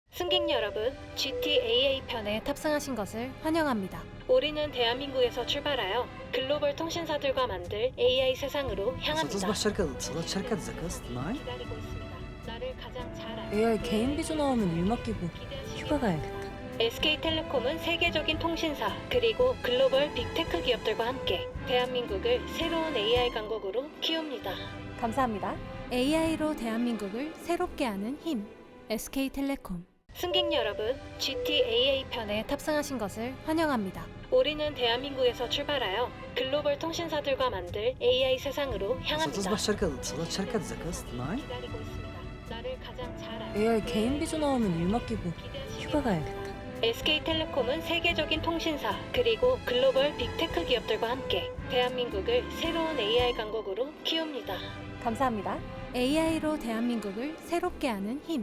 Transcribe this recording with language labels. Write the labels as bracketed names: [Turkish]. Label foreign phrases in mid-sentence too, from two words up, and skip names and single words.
[Korean] 승객 여러분, GTAA 편에 탑승하신 것을 환영합니다. 우리는 대한민국에서 출발하여 글로벌 통신사들과 만들 AI 세상으로 향합니다. [Arabic] ستصبح شركة اتصالات شركة ذكاء اصطناعي؟ [Korean] 기다리고 있습니다. 나를 가장 잘 알고 AI 개인 비조 나오면 일 맡기고 기대하시기 휴가 가야겠다. SK텔레콤은 세계적인 통신사 그리고 글로벌 빅테크 기업들과 함께 대한민국을 새로운 AI 강국으로 키웁니다. 감사합니다. AI로 대한민국을 새롭게 하는 힘. SK텔레콤. 승객 여러분, GTAA 편에 탑승하신 것을 환영합니다. 우리는 대한민국에서 출발하여 글로벌 통신사들과 만들 AI 세상으로 향합니다. [Arabic] ستصبح شركة اتصالات شركة ذكاء اصطناعي؟ [Korean] 기다리고 있습니다. 나를 가장 잘 알고 AI 개인 비조 나오면 일 맡기고 기대하시기 휴가 가야겠다. SK텔레콤은 세계적인 통신사 그리고 글로벌 빅테크 기업들과 함께 대한민국을 새로운 AI 강국으로 키웁니다. 감사합니다. AI로 대한민국을 새롭게 하는 힘.